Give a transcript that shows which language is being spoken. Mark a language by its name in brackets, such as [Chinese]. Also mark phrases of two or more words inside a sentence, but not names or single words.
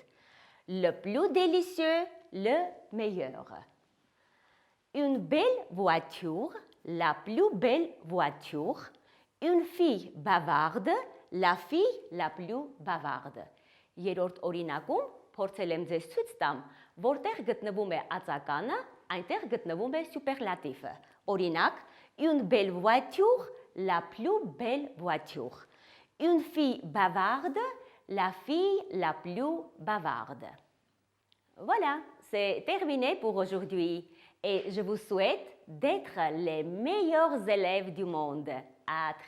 [French] Le plus délicieux, le meilleur. Une belle voiture, la plus belle voiture. Une fille bavarde, la fille la plus bavarde. [Armenian] Երրորդ օրինակում փորձել եմ ձեզ ցույց տամ, որտեղ գտնվում է ածականը, այնտեղ գտնվում է սուպերլատիվը. Օրինակ, [French] une belle voiture, la plus belle voiture. Une fille bavarde, la fille la plus bavarde. Voilà, c'est terminé pour aujourd'hui et je vous souhaite d'être les meilleurs élèves du monde.